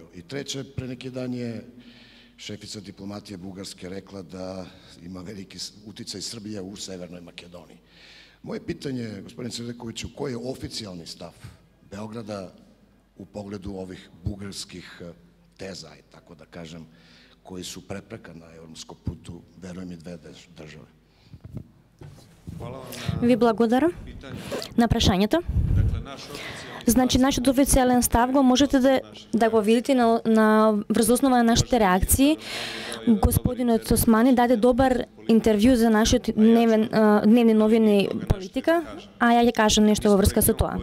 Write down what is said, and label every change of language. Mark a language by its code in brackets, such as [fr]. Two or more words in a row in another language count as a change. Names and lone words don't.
[sr] I treće, pre neki dan je šefica diplomatije Bugarske rekla da ima veliki uticaj Srbije u Severnoj Makedoniji. Moje pitanje je, gospodin Selakoviću, koji je oficijalni stav Beograda u pogledu ovih bugarskih teza, tako da kažem, koji su prepreka на европском путу, веруjem и две државе. [mk] Ви благодарам на прашањето. Значи, нашиот официјален став го можете да го видите на врз основа на нашите реакции. Господинот Османи даде добар интервју за нашиот дневни новини политика, а ја ќе кажам нешто во врска со тоа.